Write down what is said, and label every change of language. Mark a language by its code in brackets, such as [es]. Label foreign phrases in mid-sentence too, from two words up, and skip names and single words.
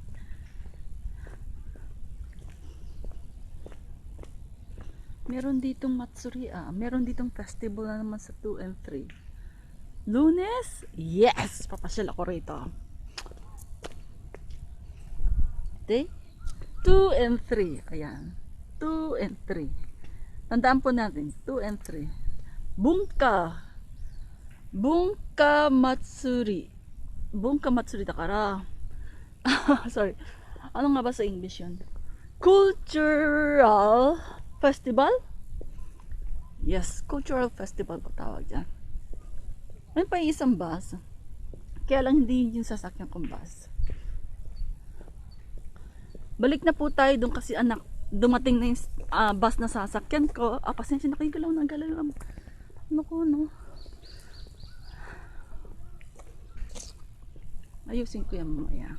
[tl] Meron ditong [ja] Matsuri, [tl] meron ditong festival na naman sa 2 and 3. Lunes? Yes! Papasyal ako rito. Okay? 2 and 3. Ayan. 2 and 3. Tandaan po natin. 2 and 3. [ja] Bunka. 文化祭り. 文化祭りだから. [tl] Sorry. Ano nga ba sa English yun? [en] Cultural Festival? [tl] Yes, [en] cultural festival [tl] po tawag dyan. May pa isang bus. Kaya lang hindi yung sasakyan kong bus. Balik na po tayo doon kasi anak, dumating na yung bus na sasakyan ko. Pasensya na kayo, galaw na galaw. Ano ko, no? Ayusin ko yan mamaya.